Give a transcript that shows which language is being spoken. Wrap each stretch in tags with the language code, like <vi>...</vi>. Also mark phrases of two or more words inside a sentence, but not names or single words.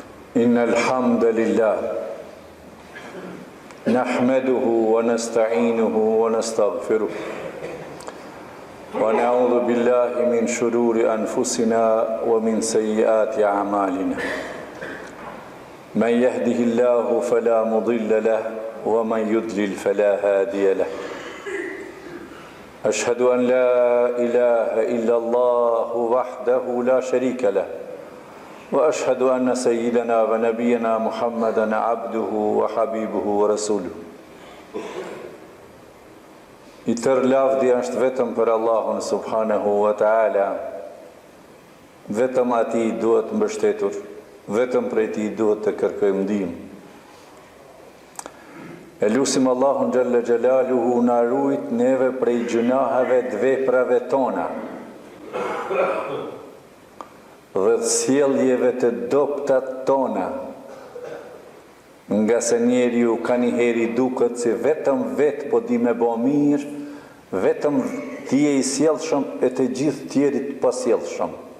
<ar>إن الحمد لله نحمده ونستعينه ونستغفره ونعوذ بالله من شرور أنفسنا ومن سيئات أعمالنا من يهده الله فلا مضل له ومن يضلل فلا هادي له أشهد أن لا إله إلا الله وحده لا شريك له وأشهد أن سيدنا ونبينا محمدا عبده وحبيبه ورسوله</ar> <sq>I tërë lavdi është vetëm për Allahun</sq> <ar>سبحانه وتعالى,</ar> <sq>vetëm ati duhet mbështetur, vetëm prej ti duhet të kërkojmë ndihmë. E lusim Allahun</sq> <ar>جل جلاله</ar> <sq>na ruajt neve prej gjunaheve të veprave tona dhe të sjelljeve të dobta tona, nga se njeriu ka njëherë duket si vetëm vetë po di me bë mirë, vetëm ti je i sjellshëm e të gjithë tjerit pasjellshëm.</sq>